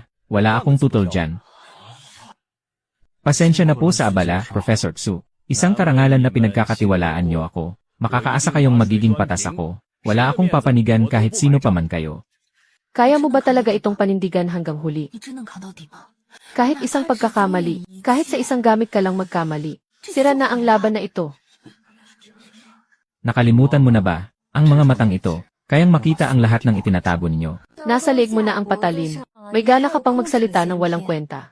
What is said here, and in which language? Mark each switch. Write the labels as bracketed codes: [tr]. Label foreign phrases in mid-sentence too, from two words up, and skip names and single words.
[tl] Wala akong tutol dyan. Pasensya na po sa abala, Professor Xu. Isang karangalan na pinagkakatiwalaan niyo ako. Makakaasa kayong magiging patas ako. Wala akong papanigan kahit sino pa man kayo. Kaya mo ba talaga itong panindigan hanggang huli? [zh] 你真能扛到底吗？ [tl] Kahit isang pagkakamali, kahit sa isang gamit ka lang magkamali, sira na ang laban na ito. Nakalimutan mo na ba? Ang mga matang ito, kayang makita ang lahat ng itinatago ninyo. Nasa leeg mo na ang patalim. May gana ka pang magsalita ng walang kwenta.